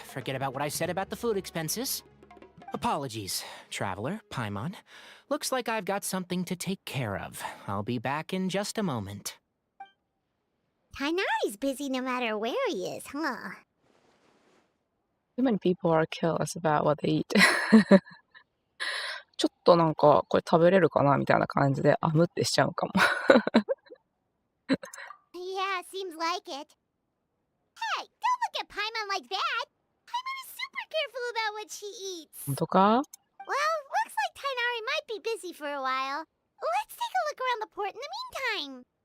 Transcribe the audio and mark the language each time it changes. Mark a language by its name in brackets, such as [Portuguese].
[English] Forget about what I said about the food expenses. Apologies, traveler, Paimon. Looks like I've got something to take care of. I'll be back in just a moment. Tainari's busy no matter where he is, huh? Too many people are careless about what they eat. [Japanese] ちょっとなんかこれ食べれるかなみたいな感じであむってしちゃうかも。 [English] Yeah, seems like it. Hey, don't look at Paimon like that! Paimon is super careful about what she eats. [Japanese] 本当か？ [English] Well, looks like Tainari might be busy for a while. Let's take a look around the port in the meantime.